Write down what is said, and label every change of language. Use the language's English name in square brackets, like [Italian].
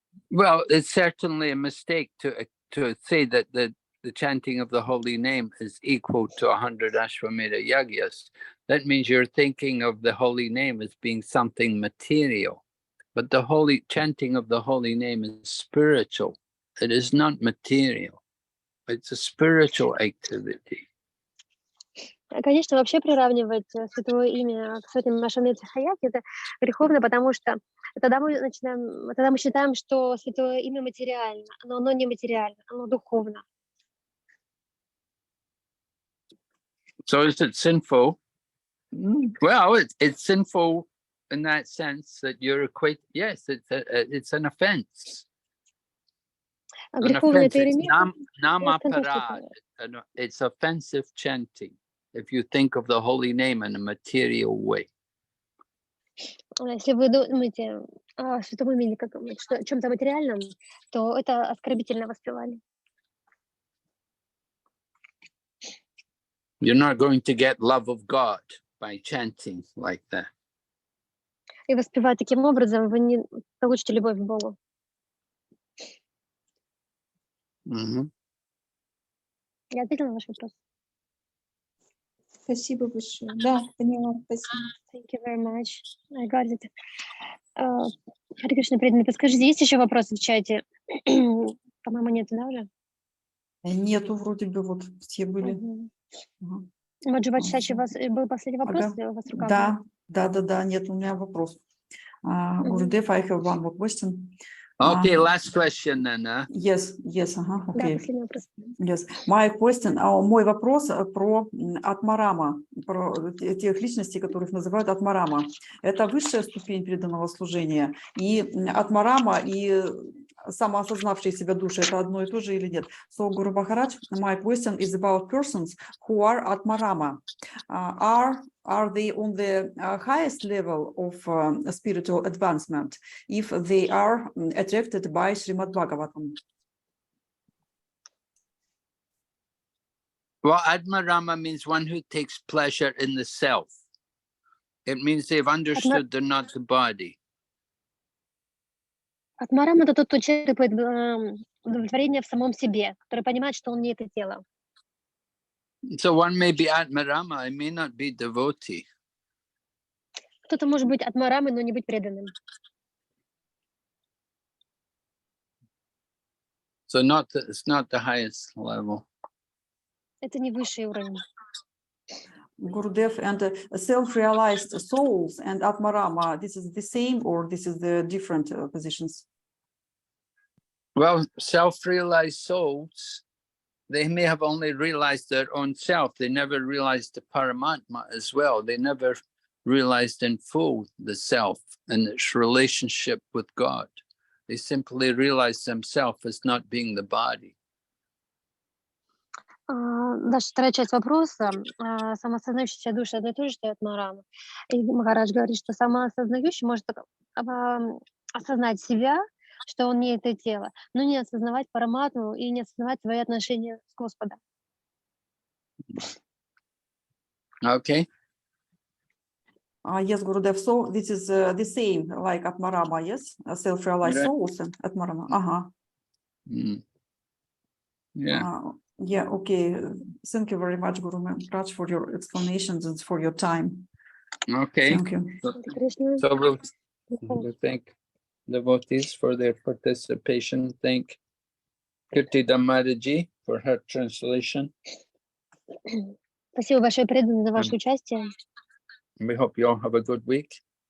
[English] Well, it's certainly a mistake to say that the chanting of the holy name is equal to 100 Ashwamedha Yagyas. That means you're thinking of the holy name as being something material. But the chanting of the holy name is spiritual. It is not material. It's a spiritual activity. [Russian] Конечно, вообще приравнивать святое имя к сотням Ашвамедха Яги это греховно, потому что тогда мы считаем, что святое имя материально, но оно не материально, оно духовно. [English] So is it sinful? Well, it's sinful in that sense that you're yes, it's an offense. An offense. It's namaparad. It's offensive chanting if you think of the holy name in a material way. [Russian] Если вы думаете о святом имени как о чем-то материальном, то это оскорбительное воспевание. [English] You're not going to get love of God by chanting like that. [Russian] И воспевая таким образом, вы не получите любовь к Богу. Я ответила на ваш вопрос. Спасибо большое. Да, поняла. Спасибо. [English] Thank you very much. I got it. [Russian] Харе Кришна, преданный, подскажите, есть еще вопросы в чате? По-моему, нету, да, уже? Нету, вроде бы, вот все были. Маджива Чачи, у вас был последний вопрос? У вас рука Да, нет, у меня вопрос. [English] Гурудев, I have one more question. Okay, last question then. Yes, okay. [Russian] Да, последний вопрос. Yes, мой вопрос про Атмарама, про тех личностей, которых называют Атмарама. Это высшая ступень преданного служения, и Атмарама, и самоосознавшие себя души, это одно и то же или нет? [English] So, Guru Maharaj, my question is about persons who are Atmarama. Are they on the highest level of spiritual advancement if they are attracted by Srimad Bhagavatam? Well, Atmarama means one who takes pleasure in the self. It means they've understood they're not the body. [Russian] Атмарам — это тот, кто черпает удовлетворение в самом себе, который понимает, что он не это тело. [English] So one may be Atmarama, I may not be devotee. [Russian] Кто-то может быть атмарамой, но не быть преданным. [English] So it's not the highest level. [Russian] Это не высший уровень. [English] Gurudev, and self-realized souls and Atmarama, this is the same or this is the different positions? Well, self-realized souls, they may have only realized their own self. They never realized the Paramatma as well. They never realized in full the self and its relationship with God. They simply realized themselves as not being the body. [Russian] Даже вторая часть вопроса. Самоосознающаяся душа — это тоже, что Атмарама. И Махарадж говорит, что самоосознающий может осознать себя, что он не это тело, но не осознавать параматму и не осознавать свои отношения с Господом. [English] Okay. Yes, Gurudev, so this is the same like Atmarama, yes? Self-realized souls and Atmarama. Yeah. Yeah, okay. Thank you very much, Guru Maharaj, for your explanations and for your time. Okay. Thank you. So we'll thank devotees for their participation. Thank Kirti Damadaji for her translation. [Russian] Спасибо большое, преданные, за ваше участие. [English] We hope you all have a good week.